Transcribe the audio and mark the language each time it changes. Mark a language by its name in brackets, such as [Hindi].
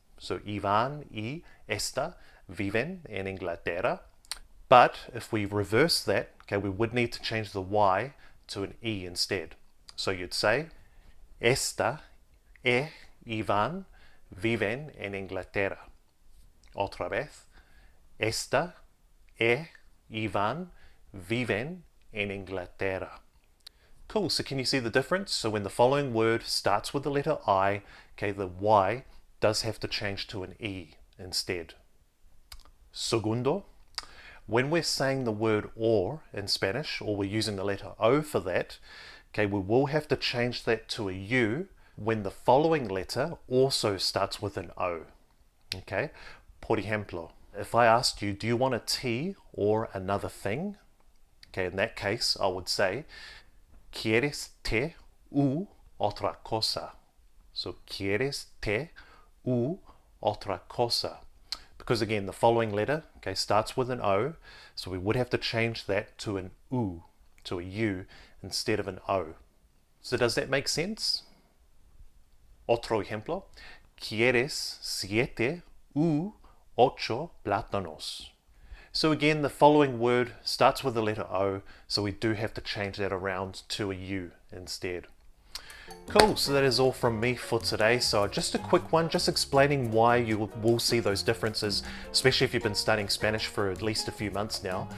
[Spanish] So Ivan y Esther viven en Inglaterra. [English] But if we reverse that, okay, we would need to change the Y to an E instead. So you'd say, [Spanish] Esther y Ivan viven en Inglaterra. Otra vez, Esther y Ivan viven en Inglaterra. [English] Cool, so can you see the difference? So when the following word starts with the letter I, okay, the Y does have to change to an E instead. Segundo, when we're saying the word or in Spanish, or we're using the letter O for that, okay, we will have to change that to a U when the following letter also starts with an O. Okay, [Spanish] por ejemplo, [English] if I asked you, do you want a tea or another thing? Okay, in that case, I would say, [Spanish] ¿Quieres té u otra cosa? So, ¿Quieres té u otra cosa? [English] Because again, the following letter, okay, starts with an O, so we would have to change that to an U, to a U, instead of an O. So does that make sense? [Spanish] Otro ejemplo, ¿Quieres 7 u 8 plátanos? [English] So again, the following word starts with the letter O, so we do have to change that around to a U instead. Cool, so that is all from me for today. So just a quick one, just explaining why you will see those differences, especially if you've been studying Spanish for at least a few months now.